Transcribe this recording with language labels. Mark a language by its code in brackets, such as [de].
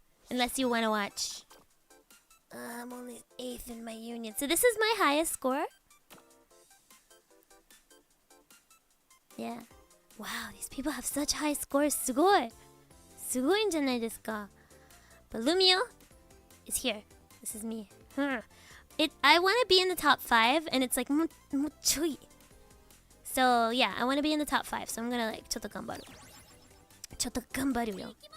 [en] Unless you want to watch. I'm only 8th in my union. So this is my highest score. Yeah. Wow, these people have such high scores. [ja] すごいんじゃないですか. [en] But Lumio is here. This is me. I want to be in the top 5, and it's like [ja] もうちょい. [en] So yeah, I want to be in the top 5. So I'm gonna like [ja] ちょっと頑張るよ.